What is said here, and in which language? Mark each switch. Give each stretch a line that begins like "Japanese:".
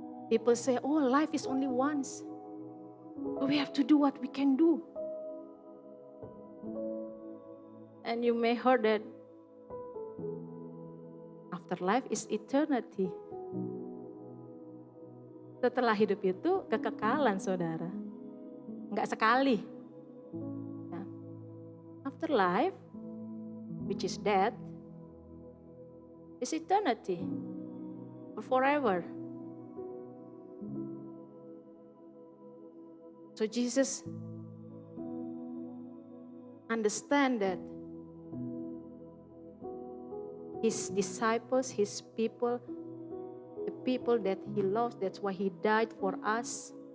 English: People say, oh, life is only once. But we have to do what we can do. And you may heard that afterlife is eternity.
Indonesian: Setelah hidup itu kekekalan, saudara. Enggak sekali.
English: Nah, afterlife, which is death, is eternity. Or forever. So Jesus understand that his disciples, his people, the people that he loves, that's why he died for us.